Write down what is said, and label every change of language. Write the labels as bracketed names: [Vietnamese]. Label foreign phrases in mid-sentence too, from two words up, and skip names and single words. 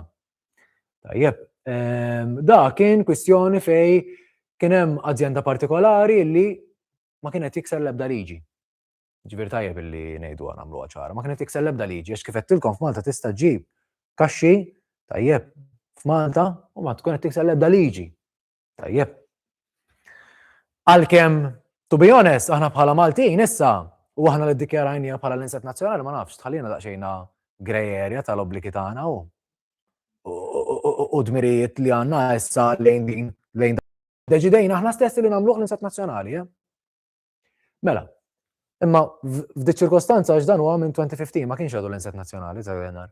[Maltese] Tajjeb, da kien kwistjoni fejn kien hemm azzjenda partikolari li ma kienet tikser l-ebda liġi. Ġifier tajjeb illi ngħidu nagħmluha ċara, ma kienet tikser l-ebda liġi għax kif qedtilkom f'Malta tista' ġġib kaxxi tajjeb f'Malta u ma tkun qed tikser l-ebda liġi. Tajjeb. [English] Għalkemm to be honest, [Maltese] aħna bħala Maltin issa u aħna li ddikjarajnija bħala l-Insett Nazzjonali ma nafx tħallina daqsxejn [English] grey area [Maltese] tal-obbligi tagħna u dmirijiet li għandna issa lejn deċidejna aħna stessi li nagħmluh l-Insett Nazzjonali. Mela, imma f'dik ċirkostanza għax dan huwa minn 2015 ma kienx għadu l-Insett Nazzjonali ta' Gwenar.